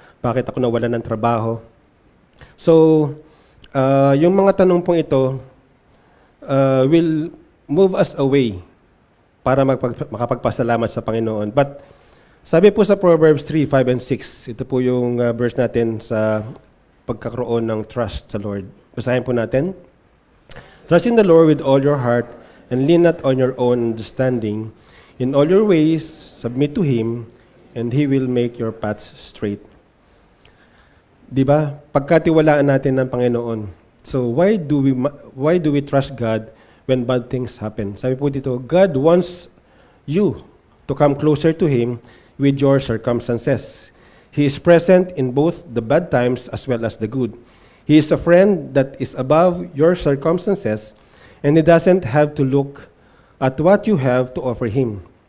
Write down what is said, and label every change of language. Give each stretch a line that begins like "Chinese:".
Filipino: Bakit ako nawalan ng trabaho? So, yung mga tanong pong ito
English: will move us away
Filipino: para makapagpasalamat sa Panginoon. But sabi po sa Proverbs 3, 5, and 6, ito po yung verse natin sa pagkakaroon ng trust sa Lord. Basahin po natin.
English: Trust in the Lord with all your heart and lean not on your own understanding. In all your ways, submit to Him, and He will make your paths straight.
Filipino: Di ba? Pagkatiwalaan natin ng Panginoon.
English: So why do we trust God when bad things happen?
Filipino: Sabi po dito,
English: God wants you to come closer to Him with your circumstances. He is present in both the bad times as well as the good. He is a friend that is above your circumstances, and He doesn't have to look at what you have to offer Him.